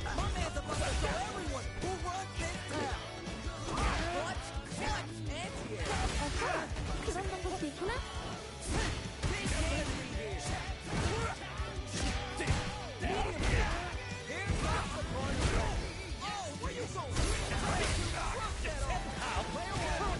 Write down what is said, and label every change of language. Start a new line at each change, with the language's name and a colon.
English: My man's about to show everyone who runs this town. Clutch, anti-air.
Korean: 아하, 그런 방법도 있구나.
English: Big game lead here. Here comes the corner. Oh, where you going? Player 1